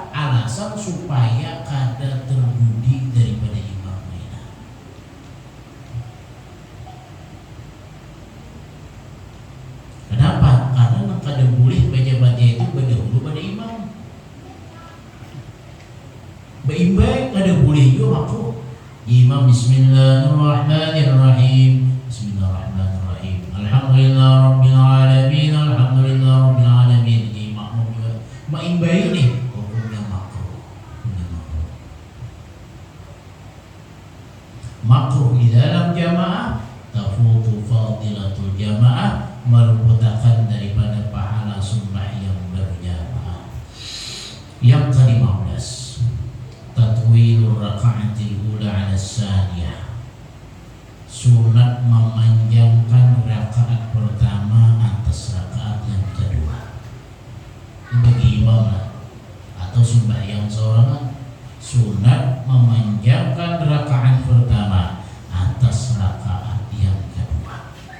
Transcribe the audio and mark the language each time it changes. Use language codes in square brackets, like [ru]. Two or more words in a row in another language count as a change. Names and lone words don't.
[bjn] Alasan supaya kada terbudi daripada imam lainnya. [id] Kenapa? Karena kada boleh baca Fatihah itu berdahulu pada imam. [bjn] Baimbay kada boleh juga makruh. [ar] إمام بسم الله الرحمن الرحيم. بسم الله الرحمن الرحيم. الحمد لله رب العالمين. الحمد لله رب العالمين. [id] Ini makmum juga. [bjn] Maimbay ini hukumnya makruh. Makruh di dalam jamaah, [ar] تفوت فضيلة الجماعة, [bjn] meluputkan daripada pahala sembahyang berjamaah. [id] Yang ke-15, [ar] تطويل الركعة الأولى على الثانية. [id] Sunat memanjangkan rakaat pertama atas rakaat yang kedua. Ini bagi imam lah, atau sembahyang seorang Sunat memanjangkan rakaat pertama atas rakaat yang kedua.